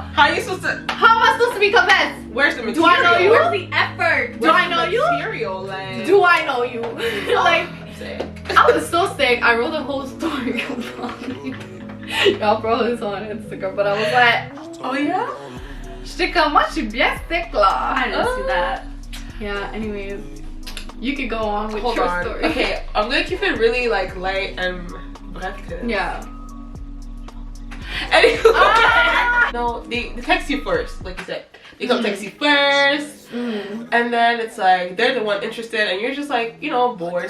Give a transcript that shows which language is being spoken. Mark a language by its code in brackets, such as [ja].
[en] How are you supposed to? How am I supposed to be convinced? Where's the material? Do I know you? Where's the effort? Do I know you? Material, like. Do I know you? Like, Sick. I was so sick. I wrote a whole story about it. Y'all probably saw on Instagram, but I was like, Oh yeah? [fr] j'étais comme, moi, je suis bien sick là. [en] I didn't see that. Yeah. Anyways, you could go on with Hold your on. story. Okay, I'm gonna keep it really like light and bref. Yeah. Anyway, no, they text you first, like you said. They come text you first, and then it's like they're the one interested, and you're just like, you know, bored.